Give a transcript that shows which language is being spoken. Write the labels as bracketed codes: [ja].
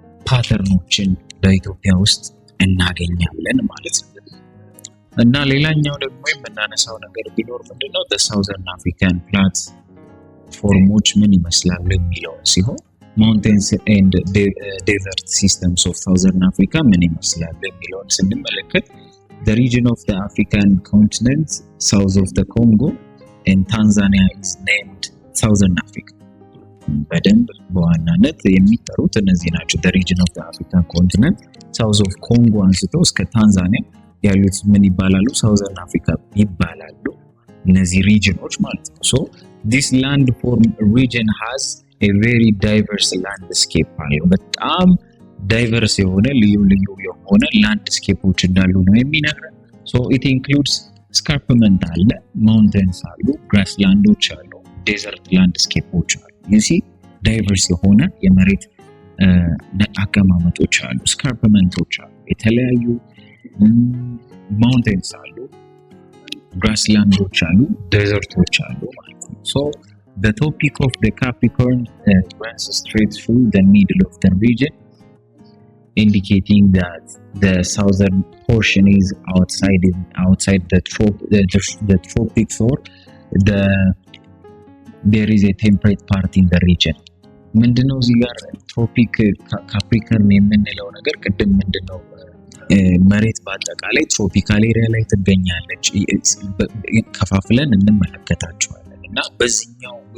[am] ፓተርኖችን በኢትዮጵያ ውስጥ እናገኛለን ማለት ነው። እና ሌላኛው ደግሞ የምናነሳው ነገር ቢኖር ምንድነው [en] the Southern African platforms [am] ምን ይመስላሉ የሚለው ሲሆን [en] mountains and desert systems of Southern Africa [am] ምን ይመስላሉ የሚለውን ስንመለከት [en] the region of the African continent south of the Congo and Tanzania is named Southern Africa. [am] በደንብ በዋናነት የሚጠሩት እነዚህ ናቸው። [en] the region of the African continent south of Congo [am] አንስቶ እስከ ታንዛኒያ ያሉት ምን ይባላሉ? Southern Africa ይባላሉ። እነዚህ ሪጅኖች ማለት ነው። ሶ [en] this landform region has a very diverse landscape [am] አለው። በጣም ዳይቨርስ የሆነ ልዩ የሆነ ላንድስኬፖች እንዳሉ ነው የሚነግረን። ሶ [en] it includes [am] ስካርፕመንት አለ፣ ማውንቴንስ አሉ፣ ግራስላንዶች አሉ፣ ዴዘርት ላንድስኬፖች አሉ። [en] you see [am] ዳይቨርስ የሆነ የመሬት አቀማመጦች አሉ፣ ስካርፕመንቶች አሉ፣ የተለያዩ ማውንቴንስ አሉ፣ ግራስላንዶች አሉ፣ ዴዘርቶች አሉ ማለት ነው። [en] ሶ the topic of the Capricorn runs straight through the middle of the region, indicating that the southern portion is outside the tropics, or there is a temperate part in the region. [am] ምንድነው እዚህ ጋር ትሮፒክ ካፕሪከርን የምንለው ነገር ቅድም ምንድነው መሬት በአጠቃላይ ትሮፒካል ኤሪያ ላይ ትገኛለች ከፋፍለን እንመለከታቸዋለን እና በዚህኛው